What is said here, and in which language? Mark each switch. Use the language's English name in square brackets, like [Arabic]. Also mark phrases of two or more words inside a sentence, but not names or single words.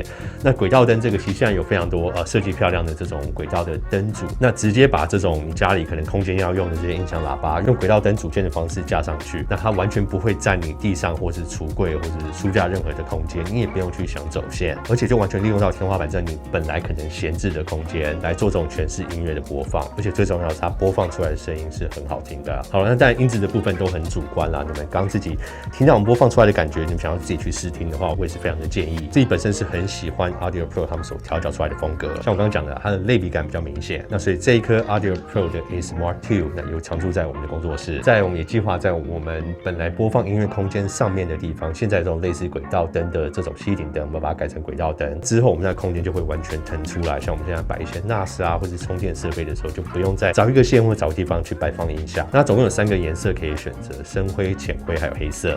[Chinese] 那軌道燈這個其實現在有非常多設計漂亮的這種軌道的燈組，那直接把這種你家裡可能空間要用的這些音響喇叭用軌道燈組件的方式架上去，那它完全不會佔你地上或是櫥櫃或是書架任何的空間，你也不用去想走線，而且就完全利用到天花板上你本來可能閒置的空間來做這種全室音樂的播放，而且最重要的是它播放出來的聲音是很好聽的。好了，那當然音質的部分都很主觀啦，你們剛自己聽到我们播放出来的感覺，你們想要自己去試聽的話，我也是非常的建議。自己本身是很喜歡 Audio Pro 他們所調教出來的風格，像我剛剛講的，它的類比感比較明顯。那所以這一顆 Audio Pro 的 A Smart 2，那有常駐在我們的工作室，在我們也計劃在我們本來播放音樂空間上面的地方，現在這種類似軌道燈的這種吸頂燈，我們把它改成軌道燈之後，我們那空間就會完全騰出來。像我們現在擺一些 NAS 啊，或是充電設備的時候，就不用再找一個線或找個地方去擺放音響。那總共有3個顏色可以選擇：深灰、淺灰還有黑色。